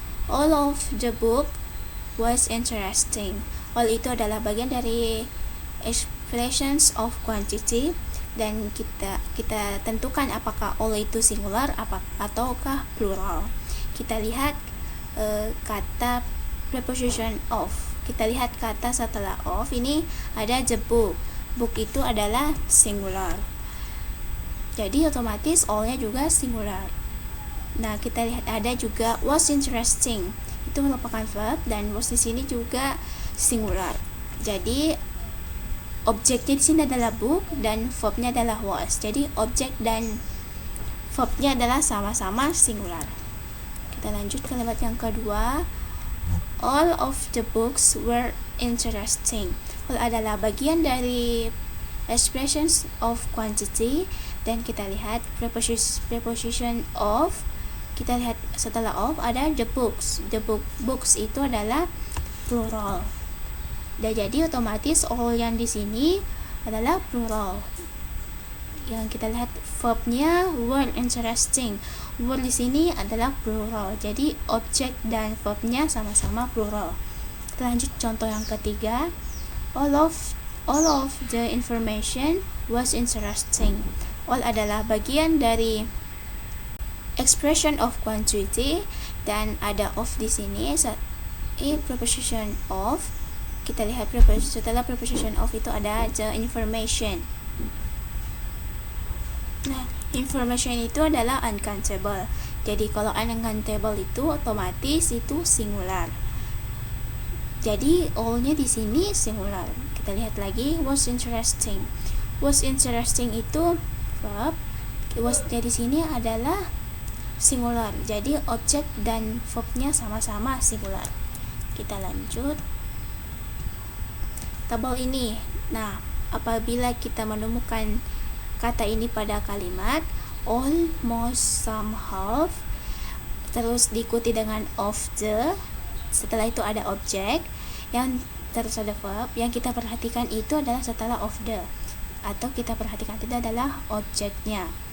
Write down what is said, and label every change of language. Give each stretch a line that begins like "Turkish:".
English: All of the book was interesting.
Indonesian: All itu adalah bagian dari expressions of quantity, dan kita tentukan apakah all itu singular ataukah plural. Kita lihat kata preposition of. Kita lihat kata setelah of, ini ada the book. Book itu adalah singular, jadi otomatis all-nya juga singular. Nah, kita lihat ada juga
English: was interesting.
Indonesian: Itu merupakan verb, dan was di sini juga singular. Jadi objeknya di sini adalah book dan verbnya adalah was. Jadi objek dan verbnya adalah sama-sama singular. Kita lanjut ke kalimat yang kedua.
English: All of the books were interesting.
Indonesian: All adalah bagian dari expressions of quantity, dan kita lihat preposition of. Kita lihat setelah of ada the books. Books itu adalah plural. Dan jadi otomatis all yang di sini adalah plural. Yang kita lihat verbnya
English: were interesting.
Indonesian: Were di sini adalah plural. Jadi objek dan verbnya sama-sama plural. Kita lanjut contoh yang ketiga.
English: All of the information was interesting.
Indonesian: All adalah bagian dari expression of quantity, dan ada of di sini. Preposition of. Kita lihat setelah preposition of itu ada the information. Nah, information itu adalah uncountable. Jadi kalau uncountable itu otomatis itu singular. Jadi all-nya di sini singular. Kita lihat lagi
English: was interesting. Was interesting
Indonesian: itu verb. Was-nya di sini adalah singular. Jadi objek dan verbnya sama-sama singular. Kita lanjut. Tabel ini. Nah, apabila kita menemukan kata ini pada kalimat all, most, some, half, terus diikuti dengan of the, setelah itu ada objek, yang terus ada verb, yang kita perhatikan itu adalah setelah of the, atau kita perhatikan itu adalah objeknya.